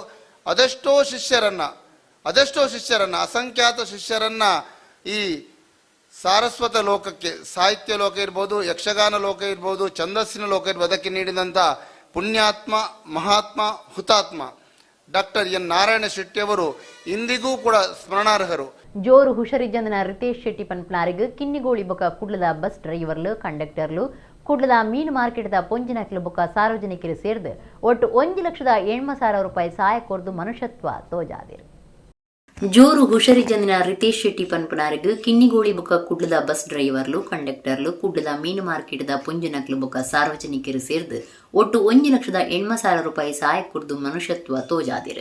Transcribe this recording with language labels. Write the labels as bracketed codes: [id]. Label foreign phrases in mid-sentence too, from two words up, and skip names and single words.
[kn] ಅದೆಷ್ಟೋ ಶಿಷ್ಯರನ್ನ ಅಸಂಖ್ಯಾತ ಶಿಷ್ಯರನ್ನ ಈ ಸಾರಸ್ವತ ಲೋಕಕ್ಕೆ, ಸಾಹಿತ್ಯ ಲೋಕ ಇರ್ಬೋದು, ಯಕ್ಷಗಾನ ಲೋಕ ಇರ್ಬೋದು, ಛಂದಸ್ಸಿನ ಲೋಕ ಇರ್ಬೋದು, ಅದಕ್ಕೆ ನೀಡಿದಂಥ ಪುಣ್ಯಾತ್ಮ, ಮಹಾತ್ಮ, ಹುತಾತ್ಮ ಡಾಕ್ಟರ್ ಎನ್ ನಾರಾಯಣ ಶೆಟ್ಟಿಯವರು ಇಂದಿಗೂ ಕೂಡ ಸ್ಮರಣಾರ್ಹರು. [tcy] ಜೋರು ಹುಷರಿಜಂದನ ರಿತೇಶ್ ಶೆಟ್ಟಿ ಪನ್ಪ್ಲಾರಿಗ್ ಕಿನ್ನಿಗೋಳಿ ಬೊಕ ಕುಡ್ಲದ ಬಸ್ ಡ್ರೈವರ್ಲು ಕಂಡಕ್ಟರ್ಲು ಕುಡ್ಲದ ಮೀನು ಮಾರ್ಕೆಟ್ದ ಪೊಂಜಿನಕ್ಲು ಬೊಕ ಸಾರ್ವಜನಿಕರು ಸೇರಿದು ಒಟ್ಟು 1,80,000 ರೂಪಾಯಿ ಸಹಾಯ ಕೊರ್ದು ಮನುಷ್ಯತ್ವ ತೋಜಾದಿರು. ಜೋರು ಹುಷರಿಜಂದಿನ ರಿತೇಶ್ ಶೆಟ್ಟಿ ಪನ್ಪನಾರಿಗ್ ಕಿನ್ನಿಗೋಳಿ ಬೊಕ ಕುಡ್ಲದ ಬಸ್ ಡ್ರೈವರ್ಲು ಕಂಡಕ್ಟರ್ಲು ಕುಡ್ಲದ ಮೀನು ಮಾರ್ಕೆಟ್ದ ಪೊಂಜಿನಕ್ಲು ಬೊಕ ಸಾರ್ವಜನಿಕರು ಸೇರಿದು ಒಟ್ಟು 1,80,000 ರೂಪಾಯಿ ಸಹಾಯ ಕೊರ್ದು ಮನುಷ್ಯತ್ವ ತೋಜಾದಿರು.